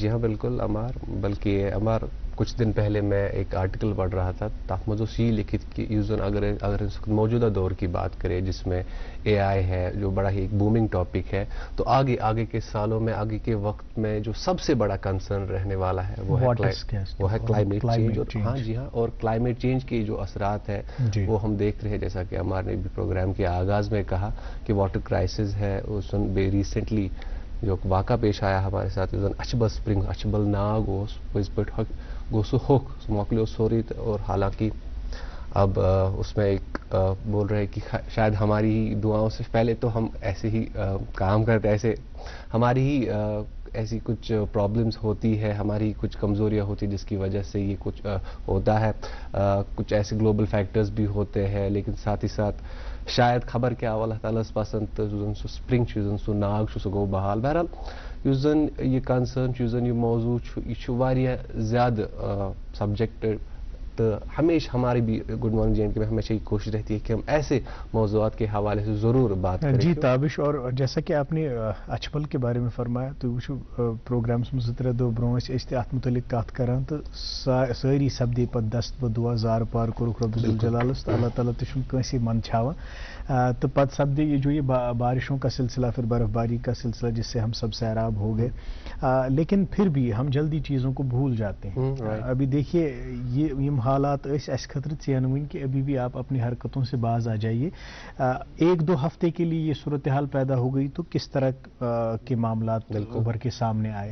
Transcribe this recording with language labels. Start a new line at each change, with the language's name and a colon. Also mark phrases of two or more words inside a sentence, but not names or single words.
Urdu: جی ہاں بالکل عمار، بلکہ عمار کچھ دن پہلے میں ایک آرٹیکل پڑھ رہا تھا، تحت موضوع سی لکھت کہ یوزن اگر اس وقت موجودہ دور کی بات کرے جس میں AI ہے جو بڑا ہی ایک
English: booming topic
Urdu: ہے، تو آگے کے سالوں میں، آگے کے وقت میں جو سب سے بڑا کنسرن رہنے والا ہے وہ ہے
English: climate change.
Urdu: ہاں جی ہاں، اور
English: climate change
Urdu: کے جو اثرات ہے وہ ہم دیکھ رہے ہیں، جیسا کہ عمار نے بھی پروگرام کے آغاز میں کہا کہ
English: water crisis
Urdu: ہے۔ اس بے ریسنٹلی جو واقعہ پیش آیا ہمارے ساتھ،
Kashmiri: اچھبل سپرنگ، اچھبل ناگ پز پہ گو سہ ہوک سہ مکلیو سوری،
Urdu: اور حالانکہ اب اس میں ایک بول رہے کہ شاید ہماری ہی دعاؤں سے پہلے تو ہم ایسے ہی کام کرتے، ایسے ہماری ہی ایسی کچھ پرابلمز ہوتی ہے، ہماری کچھ کمزوریاں ہوتی جس کی وجہ سے یہ کچھ ہوتا ہے، کچھ ایسے
English: global factors
Urdu: بھی ہوتے ہیں، لیکن ساتھ ہی ساتھ شاید
Kashmiri: خبر کیا اللہ تعالیٰ پسند سہ سپرنگ سہ ناگ سہ گو بحال۔ بہرحال یس زن یہ کنسرن یس زن یہ موضوع یہ واریاہ زیادہ سبجیکٹ،
Urdu: تو ہمیشہ ہماری بھی
English: good morning
Urdu: JNK میں ہمیشہ یہ کوشش رہتی ہے کہ ہم ایسے موضوعات کے حوالے سے ضرور بات کریں۔ جی تابش، اور جیسا کہ آپ نے اچھبل کے بارے میں فرمایا، تو وہ پروگرامس میں 2
Kashmiri: دۄہ برونٛہہ ٲسۍ اتھ متعلق کتھ کران، تو ساری سپدے پتہٕ دست بدعا، زار پار کوٚرُکھ رب ذوالجلالس، تو اللہ تعالیٰ تہِ چھُنہٕ کٲنٛسے منٛدچھاوان، تو پتہ سپدے
Urdu: یہ جو یہ بارشوں کا سلسلہ، پھر برف باری کا سلسلہ جس سے ہم سب سیراب ہو گئے، لیکن پھر بھی ہم جلدی چیزوں کو بھول جاتے ہیں۔ ابھی دیکھیے یہ حالات
Kashmiri: اس خطر چینوین
Urdu: کہ ابھی بھی آپ اپنی حرکتوں سے باز آ جائیے۔ 1-2 ہفتے کے لیے یہ صورتحال پیدا ہو گئی تو کس طرح کے معاملات ابھر کے سامنے آئے۔